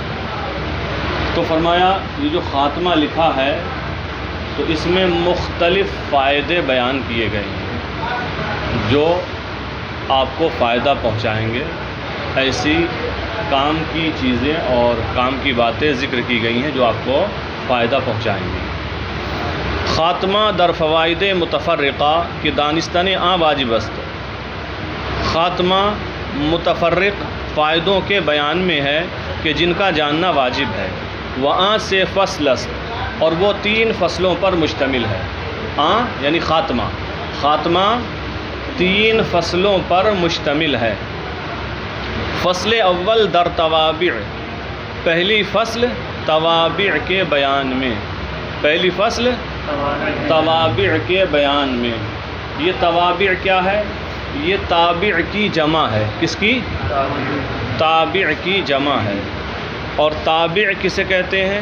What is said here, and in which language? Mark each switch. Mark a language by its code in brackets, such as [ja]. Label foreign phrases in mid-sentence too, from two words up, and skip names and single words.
[ur] تو فرمایا یہ جو خاتمہ لکھا ہے تو اس میں مختلف فائدے بیان کیے گئے ہیں جو آپ کو فائدہ پہنچائیں گے۔ ایسی کام کی چیزیں اور کام کی باتیں ذکر کی گئی ہیں جو آپ کو فائدہ پہنچائیں گی۔ [fa] خاتمہ در فوائد متفرقہ کہ دانستن واجب است۔ [ur] خاتمہ متفرق فائدوں کے بیان میں ہے کہ جن کا جاننا واجب ہے۔ وہاں سے [fa] فصل است، [ur] اور وہ 3 فصلوں پر مشتمل ہے۔ یعنی خاتمہ، خاتمہ 3 فصلوں پر مشتمل ہے۔ [fa] فصل اول در توابع، [ur] پہلی فصل توابع کے بیان میں، پہلی فصل توابع کے بیان میں۔ یہ توابع کیا ہے؟ یہ تابع کی جمع ہے۔ کس کی؟ تابع کی جمع ہے۔ اور تابع کسے کہتے ہیں؟